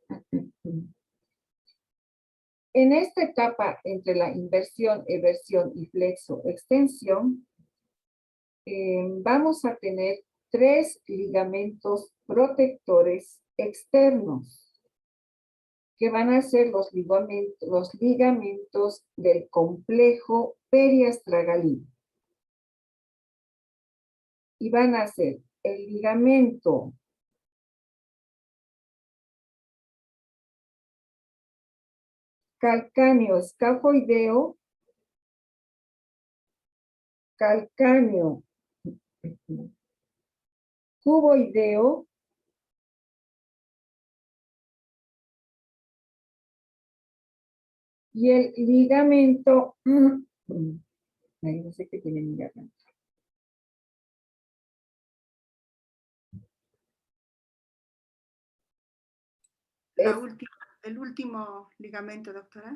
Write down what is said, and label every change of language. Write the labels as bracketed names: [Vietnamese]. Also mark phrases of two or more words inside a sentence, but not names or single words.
[Spanish] En esta etapa entre la inversión, eversión y flexo, extensión, vamos a tener 3 ligamentos protectores externos, que van a ser los ligamentos del complejo periastragalí. Y van a ser el ligamento calcáneo escafoideo, calcáneo cuboideo, y el ligamento, ay, no sé qué tiene mi garganta. El último ligamento, doctora.